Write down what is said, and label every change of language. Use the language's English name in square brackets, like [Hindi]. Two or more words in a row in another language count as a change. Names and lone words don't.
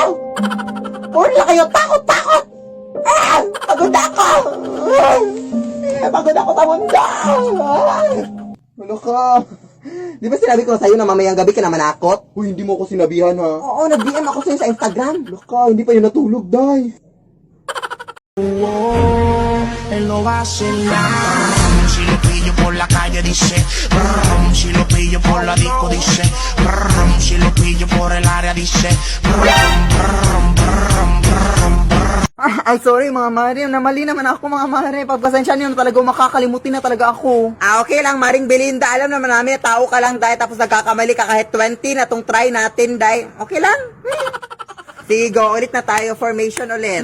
[Filipino] Puro lang kayo takot! Pagod ako! Pagod ako sa mundo! Ano ka? Di ba sinabi ko sa'yo na mamayang gabi ka na manakot? Uy, hindi mo ako sinabihan, ha? Oo, nag-DM ako sa'yo sa Instagram. Ano ka? Hindi pa yun natulog, day. [Spanish] Él lo va a hacer nada. Si lo pillo por la calle dice brum, si lo pillo por la disco dice brum, si lo pillo por el área dice brum, brum, brum, brum, brum. [Filipino] Ay, sorry mga Mari. Namali naman ako mga Mari. Pagpasensya niyo na talaga, makakalimutin na talaga ako. Okay lang, Maring Belinda. Alam naman namin, tao ka lang, Day. Tapos nagkakamali ka kahit 20 na tong try natin, Day. Okay lang? Sige, go. Ulit na tayo. Formation ulit.